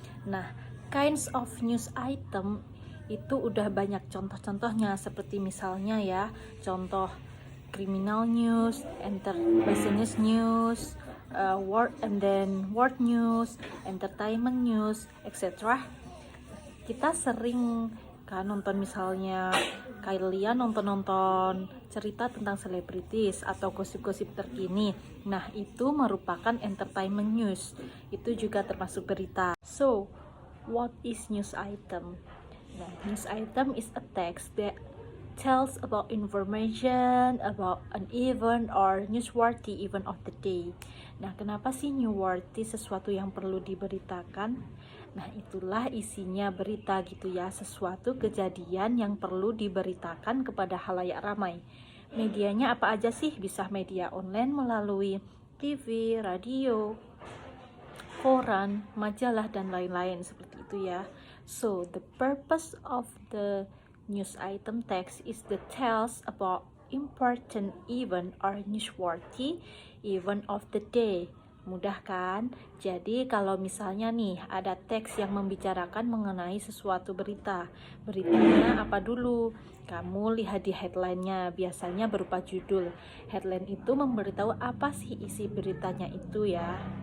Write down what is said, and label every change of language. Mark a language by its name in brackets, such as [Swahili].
[English] Nah, kinds of news item [Indonesian] itu udah banyak contoh-contohnya, seperti misalnya ya, contoh [English] criminal news, business news, world news, entertainment news, etc. [Indonesian] Kita sering kan nonton, misalnya kalian nonton cerita tentang selebritis atau gosip-gosip terkini. Nah, itu merupakan entertainment news. Itu juga termasuk berita. [English] So, what is news item? Nah, news item is a text that tells about information about an event or newsworthy event of the day. [Indonesian] Nah, kenapa sih newsworthy sesuatu yang perlu diberitakan? Nah, itulah isinya berita gitu ya, sesuatu kejadian yang perlu diberitakan kepada halayak ramai. Medianya apa aja sih? Bisa media online melalui TV, radio, koran, majalah, dan lain-lain seperti itu ya. [English] So, the purpose of the news item text is the tells about important event or newsworthy event of the day. [Indonesian] Mudah kan? Jadi kalau misalnya nih ada teks yang membicarakan mengenai sesuatu berita, beritanya apa dulu? Kamu lihat di headline-nya, biasanya berupa judul. Headline itu memberitahu apa sih isi beritanya itu ya.